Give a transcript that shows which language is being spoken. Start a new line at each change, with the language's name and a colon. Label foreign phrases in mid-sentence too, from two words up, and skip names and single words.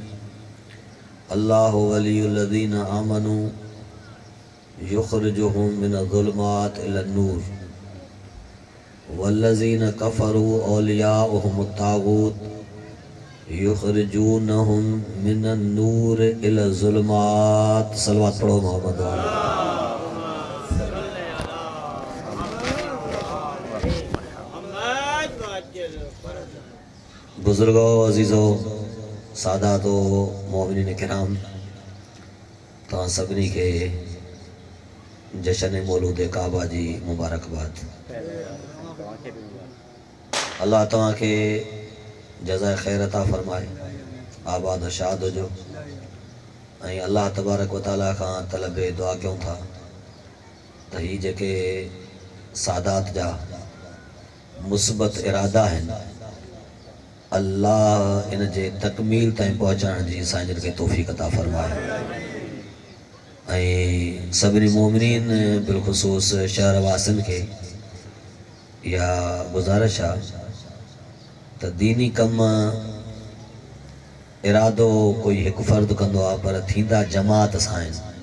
Arabic: الله ولي الذين آمنوا يخرجهم من الظلمات إلى النور والذين كفروا أولياؤهم الطاغوت يخرجونهم من النور إلى الظلمات.
Urdu: صلوات پڑھو محمد والے.
Sindhi: बुजुर्गो अजीज़ो सादातो मोमिनीन किराम, तव्हां सभिनी खे जशन मौलूद काबा जी मुबारकबाद. अल्लाह तव्हां खे जज़ाए ख़ैर अता फरमाए, आबाद और शाद हुजो. ऐं अल्लाह तबारक व तआला खां तलबे दुआ कयूं था त ही जेके सादात जा मुस्बत इरादा आहिनि, अल्लाह इन जे तकमील ताईं पहुचाइण जी असांजनि खे तौफ़ीक़ अता फरमाए. ऐं सभिनी मोमिनीन बिलख़ुसूस शहर वासियुनि खे इहा गुज़ारिश आहे त दीनी कम इरादो कोई हिकु फ़र्द कंदो आहे, पर थींदा जमात सां आहिनि.